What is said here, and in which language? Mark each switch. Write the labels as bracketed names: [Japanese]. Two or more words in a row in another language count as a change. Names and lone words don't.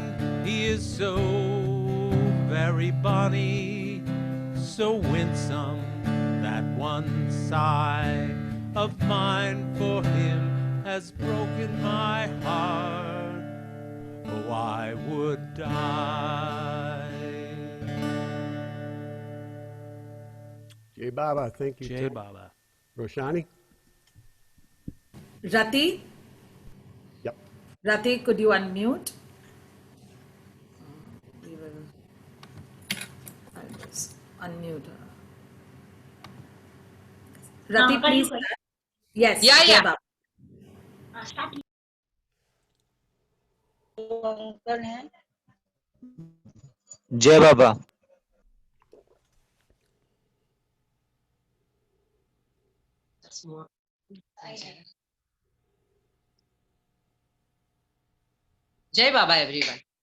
[English] He is so very bonny, so winsome, that one sigh of mine for him has broken my heart. Oh, I would die. [Hindi] Jai Baba, [English] thank you, [Hindi] Jai [English] Tim. [Hindi] Baba. [English] Roshani? Rati, Yep. Rati, could you unmute? We will. I'll just unmute her. Rati, please start. Yes, Yeah, [Hindi] Jai [English] yeah. [Hindi] Baba. अंकल हैं जय बाबा। जय बाबा एवरीवन।